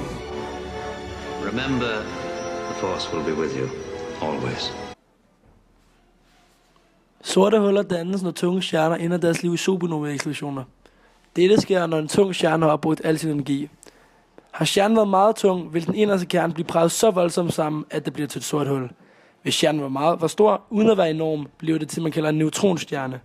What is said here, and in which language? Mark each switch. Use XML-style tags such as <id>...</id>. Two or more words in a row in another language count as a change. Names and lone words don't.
<en>Remember, the Force will be with you, always.</en> <da>Sorte huller dannes, når tunge stjerner ender deres liv i supernova-eksplosioner. Dette sker, når en tung stjerne har opbrugt al sin energi. Har stjernen været meget tung, vil den inderste kerne blive presset så voldsomt sammen, at det bliver til et sort hul. Hvis stjernen var stor, uden at være enorm, bliver det til, man kalder en neutronstjerne.</da>